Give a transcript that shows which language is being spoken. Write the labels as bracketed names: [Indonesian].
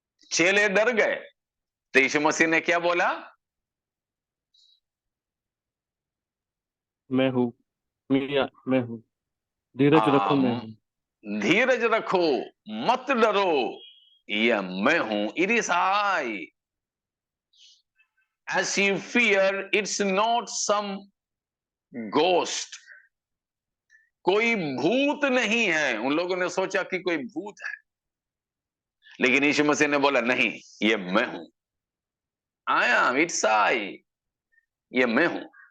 [Hindi] चेले डर गए, तो यीशु मसीह ने क्या बोला? मैं हूँ, मैं हूँ, धीरज रखो, मैं हूँ। धीरज रखो, मत डरो, यह मैं हूं। [English] It is I. As you fear, it's not some ghost. [Hindi] कोई भूत नहीं है। उन लोगों ने सोचा कि कोई भूत है, लेकिन यीशु मसीह ने बोला नहीं, ये मैं हूं। [English] I am, it's I, [Hindi] ये मैं हूं।